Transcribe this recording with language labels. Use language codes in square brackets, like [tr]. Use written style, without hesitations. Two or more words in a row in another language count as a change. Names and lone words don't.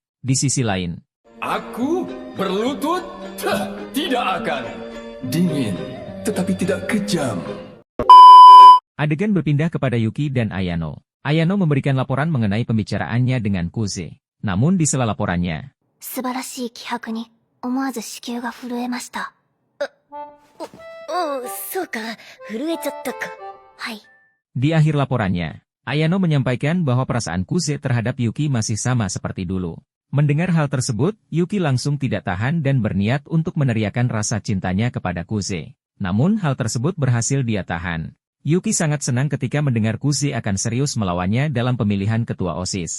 [id] Di sisi lain, aku berlutut? Tidak akan. Dingin, tetapi tidak kejam. Adegan berpindah kepada Yuki dan Ayano. Ayano memberikan laporan mengenai pembicaraannya dengan Kuze. Namun di sela laporannya, [ja] 素晴らしい気迫に思わず子宮が震えました。そうか、震えちゃったか。はい。 [id] Di akhir laporannya, Ayano menyampaikan bahwa perasaan Kuze terhadap Yuki masih sama seperti dulu. Mendengar hal tersebut, Yuki langsung tidak tahan dan berniat untuk meneriakkan rasa cintanya kepada Kuze. Namun hal tersebut berhasil dia tahan. Yuki sangat senang ketika mendengar Kuze akan serius melawannya dalam pemilihan ketua OSIS.